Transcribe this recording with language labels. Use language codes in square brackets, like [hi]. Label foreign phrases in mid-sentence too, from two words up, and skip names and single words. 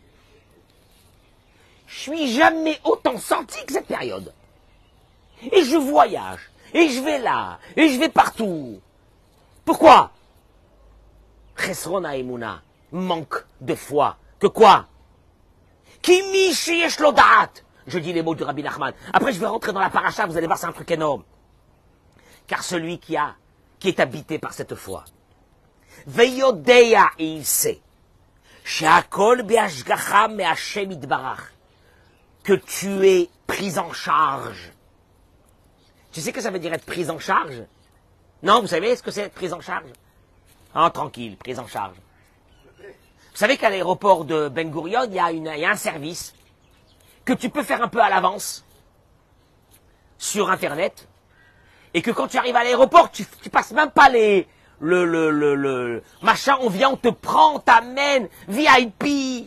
[fr] Je suis jamais autant sorti que cette période. Et je voyage. Et je vais là. Et je vais partout. Pourquoi? [he] חסרונה אמונה. [fr] Manque de foi. Que quoi? [he] כי מי שיש לו דעת. [fr] je dis les mots du Rabbi Nachman. Après, je vais rentrer dans la paracha, vous allez voir, c'est un truc énorme. Car celui qui est habité par cette foi, Veyodeya, et il sait, [he] שהכל בהשגחה מהשם יתברך, [fr] que tu es pris en charge. Tu sais que ça veut dire être pris en charge? Non, vous savez ce que c'est être pris en charge? Ah, tranquille, prise en charge. Vous savez qu'à l'aéroport de Ben Gurion, il y a un service que tu peux faire un peu à l'avance sur Internet, et que quand tu arrives à l'aéroport, tu passes même pas le machin, on vient, on te prend, on t'amène, VIP.